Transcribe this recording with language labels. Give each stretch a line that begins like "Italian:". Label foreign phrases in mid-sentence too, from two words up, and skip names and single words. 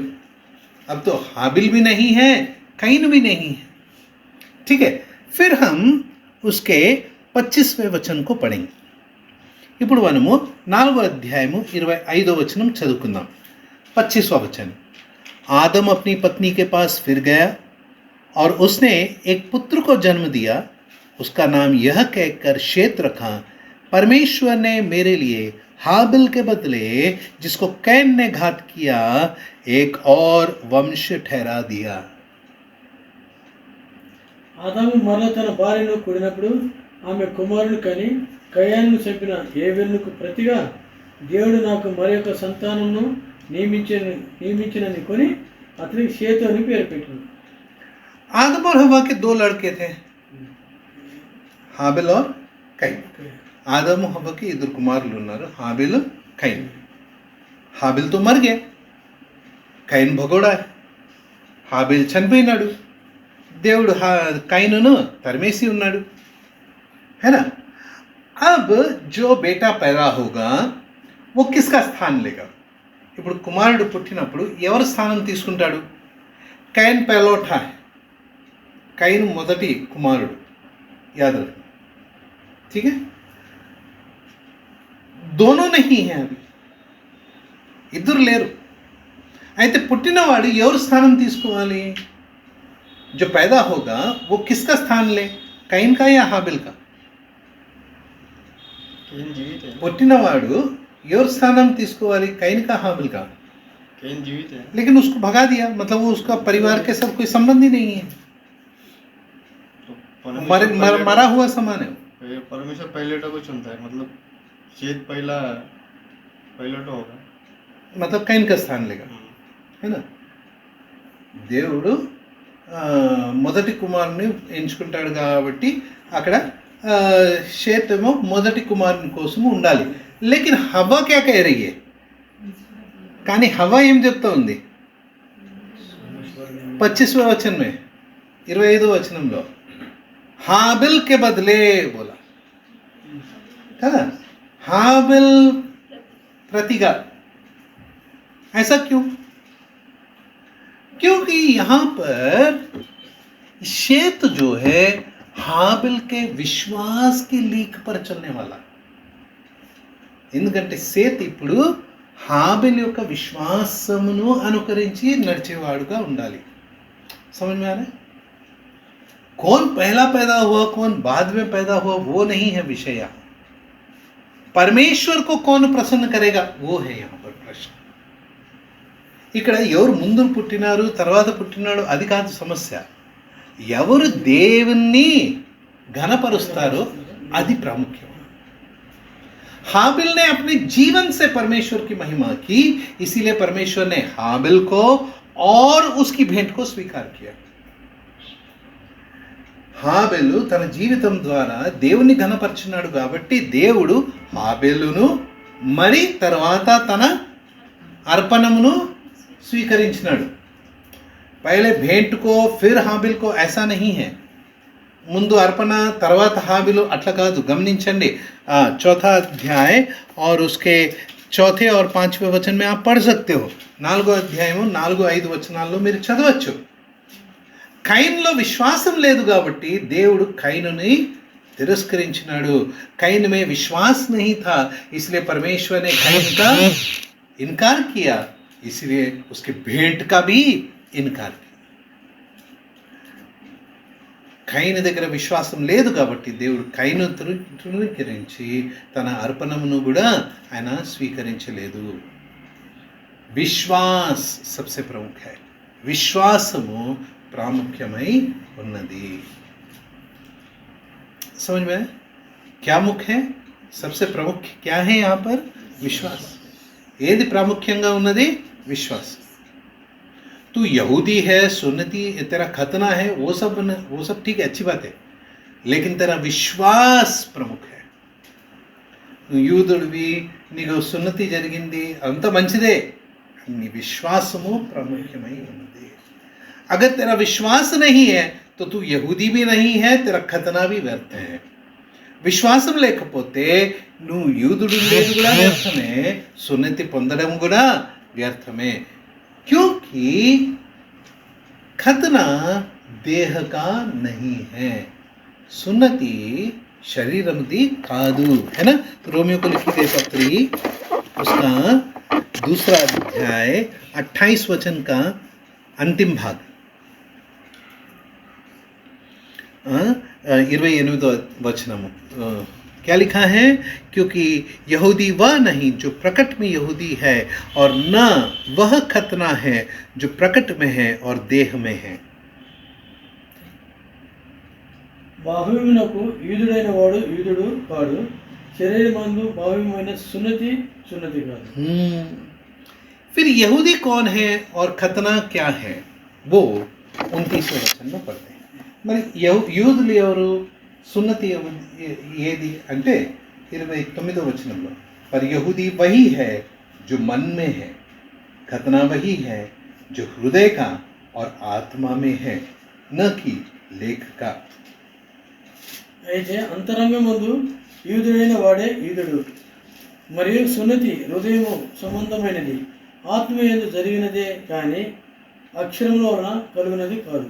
Hindi: अब तो हाबिल भी नहीं है, कैन भी नहीं है. ठीक है, फिर हम उसके 25वें वचन को पढ़ेंगे.
Telugu: ఇప్పుడు మనము 4వ అధ్యాయము 25వ వచనం చదువుకుందాం.
Hindi: 25वां वचन. आदम अपनी पत्नी के पास फिर गया और उसने एक पुत्र को जन्म दिया. उसका नाम यह कहकर शेत रखा, परमेश्वर ने मेरे लिए हाबिल के बदले जिसको कैन ने घात किया एक और वंश ठहरा दिया.
Telugu: ఆదాము మరల తన భార్యను కూడినప్పుడు ఆమె కుమారుని కని కయ్యాను చంపిన హేబెలుకు ప్రతిగా దేవుడు నాకు మరొక సంతానమును నియమించినని కొని అతనికి షేతు అని పేరు పెట్టాడు.
Hindi: आदम और हवा के 2 लड़के थे, हाबिल और कैन. आदम हवा के 2
Telugu: కుమారులు ఉన్నారు,
Hindi: हाबिल कैन. हाबिल तो मर गया, कैन भगोड़ा है.
Telugu: हाबिल చనిపోయినాడు, దేవుడు कैनुను తరిమేసి ఉన్నాడు.
Hindi: है ना? अब जो बेटा पैदा होगा वो किसका स्थान लेगा?
Telugu: ఇప్పుడు కుమారుడు పుట్టినప్పుడు ఎవరు స్థానం తీసుకుంటాడు?
Hindi: कैन पहलोठा है, कैन
Telugu: మొదటి కుమారుడు.
Hindi: याद रखना. ठीक है, दोनों नहीं है अभी,
Telugu: ఇద్దరు లేరు. అయితే పుట్టినవాడు ఎవరు స్థానం తీసుకోవాలి?
Hindi: जो पैदा होगा वो किसका स्थान ले? कैन का या हाबिल का?
Telugu: పుట్టినవాడు ఎవరు స్థానం తీసుకోవాలి?
Hindi: कैन का हाबिल का? कैन जीवित है, लेकिन उसको भगा दिया, मतलब वो उसका परिवार के साथ कोई संबंध ही नहीं है, तो मरा हुआ समान है. परमेश्वर पहलेटो को चुनता है, मतलब शेत पहला पहलेटो होगा, मतलब कैन का स्थान लेगा. है ना?
Telugu: దేవుడు మొదటి కుమారుని ఎంచుకుంటాడు కాబట్టి అక్కడ షేతేమో మొదటి కుమారుని కోసం ఉండాలి.
Hindi: लेकिन हवा क्या कह रही है?
Telugu: కానీ హవా ఏం చెప్తా ఉంది?
Hindi: 25वें वचन में
Telugu: 25వ వచనంలో
Hindi: हाबिल के बदले बोला है ना, हाबिल प्रतिगा. ऐसा क्यों? क्योंकि यहाँ पर शेत जो है हाबिल के विश्वास की लीक पर चलने वाला.
Telugu: ఎందుకంటే సేత్ ఇప్పుడు హాబిల్ యొక్క విశ్వాసమును అనుకరించి నడిచేవాడుగా ఉండాలి.
Hindi: समझ में आ रहा है? कौन पहला पैदा हुआ कौन बाद में पैदा हुआ वो नहीं है विषय. परमेश्वर को कौन प्रसन्न करेगा वो है यहाँ पर प्रश्न.
Telugu: ఇక్కడ ఎవరు ముందు పుట్టినారు తర్వాత పుట్టినాడు అది కాదు సమస్య. ఎవరు దేవుణ్ణి ఘనపరుస్తారో అది ప్రాముఖ్యం.
Hindi: हाबिल ने अपने जीवन से परमेश्वर की महिमा की, इसीलिए परमेश्वर ने हाबिल को और उसकी भेंट को स्वीकार किया.
Telugu: హాబెలు తన జీవితం ద్వారా దేవుని ఘనపరిచినాడు కాబట్టి దేవుడు హాబెలును మరి తర్వాత తన అర్పణమును స్వీకరించినాడు.
Hindi: पहले भेंट को फिर హాబిల్ को ऐसा नहीं है.
Telugu: ముందు అర్పణ తర్వాత హాబిలు అట్లా కాదు.
Hindi: గమనించండి चौथा अध्याय और उसके चौथे और पांचवें वचन में आप पढ़ सकते हो.
Telugu: 4వ అధ్యాయము 4-5 వచనాల్లో మీరు చదవచ్చు. కైన్లో విశ్వాసం లేదు కాబట్టి దేవుడు కైనుని तिरस्करिंचिनाडु.
Hindi: कैन में विश्वास नहीं था, इसलिए परमेश्वर ने कैन का इनकार किया, इसलिए उसके भेंट का भी इनकार किया.
Telugu: కైను దగ్గర విశ్వాసం లేదు కాబట్టి దేవుడు కైను తృణీకరించి తన అర్పణమును కూడా ఆయన స్వీకరించలేదు.
Hindi: విశ్వాస్ सबसे प्रमुख है.
Telugu: విశ్వాసము ప్రాముఖ్యమై ఉన్నది.
Hindi: समझ में? क्या मुख्य है? सबसे प्रमुख क्या है यहाँ पर? विश्वास.
Telugu: ఏది ప్రాముఖ్యంగా ఉన్నది? విశ్వాస్.
Hindi: तू यहूदी है, सुन्नती, तेरा खतना है, वो सब ठीक है, अच्छी बात है, लेकिन तेरा विश्वास प्रमुख है.
Telugu: నువ్వు యూదుడివి, నీకు సున్నతి జరిగింది, అంత మంచిదే, నీ విశ్వాసము ప్రాముఖ్యమై ఉన్నది.
Hindi: अगर तेरा विश्वास नहीं है तो तू यहूदी भी नहीं है, तेरा खतना भी व्यर्थ है.
Telugu: విశ్వాసం లేకపోతే నువ్వు యూదుడు లేదు కూడా వ్యర్థమే, సున్నతి పొందడం కూడా వ్యర్థమే.
Hindi: क्योंकि खतना देह का नहीं है,
Telugu: సున్నతి శరీరమందు కాదు
Hindi: है ना. रोमियो को लिखी गई पत्री उसका 2 अध्याय 28 वचन का अंतिम भाग 28 वचनము. क्या लिखा है? क्योंकि यहूदी वह नहीं जो प्रकट में यहूदी है, और न वह खतना है जो प्रकट में है और देह में है.
Telugu: బాహువ్యమునకు యూదుడైన వాడు యూదుడు కాడు, శరీరమందు బాహువ్యమైన సున్నతి సున్నతి కాదు.
Hindi: फिर यहूदी कौन है और खतना क्या है, वो 29वें वचन में पढ़ते हैं.
Telugu: మరి యూదులు ఎవరు, సున్నతి ఏది అంటే 29వ వచనంలో,
Hindi: पर यहूदी वही है जो मन में है, खतना वही है जो हृदय का और आत्मा में है, न कि लेख का.
Telugu: అయితే అంతరంగమందు యూదుడైన వాడే యూదుడు, మరియు సున్నతి హృదయము సంబంధమైనది, ఆత్మయందు జరిగినదే కానీ అక్షరముల వలన కలుగునది కాదు.